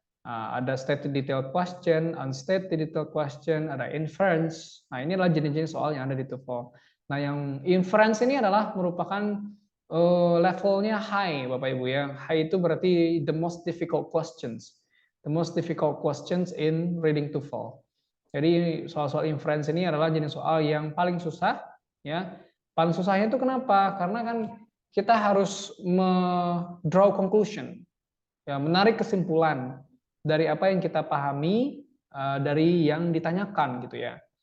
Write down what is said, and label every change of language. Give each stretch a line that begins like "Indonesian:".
English: Ada stated detailed question, unstated detailed question, ada inference.
Indonesian: Nah, ini adalah jenis-jenis soal yang ada di TOEFL. Nah, yang inference ini adalah merupakan levelnya high, Bapak Ibu ya.
English: High
Indonesian: itu berarti
English: the most difficult questions. The most difficult questions in reading TOEFL.
Indonesian: Jadi soal-soal inference ini adalah jenis soal yang paling susah ya. Paling susahnya itu kenapa? Karena kan kita harus
English: draw conclusion.
Indonesian: Ya, menarik kesimpulan dari apa yang kita pahami dari yang ditanyakan gitu ya.